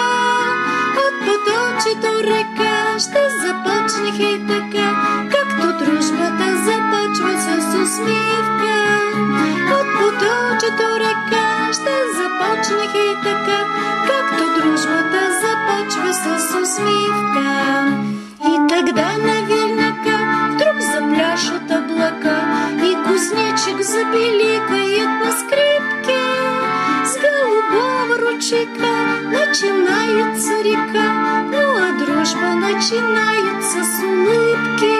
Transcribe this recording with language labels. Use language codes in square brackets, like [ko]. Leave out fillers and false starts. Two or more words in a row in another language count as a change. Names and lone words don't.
[bg] От поточето река ще започне хей така, както дружбата започва с усмивка. От поточето река ще започне хей така, както дружбата започва с усмивка. [ru] И тогда наверняка вдруг запляшат облака и кузнечик забеликает на скрипке. С голубого ручейка начинается река, ну а дружба начинается с улыбки.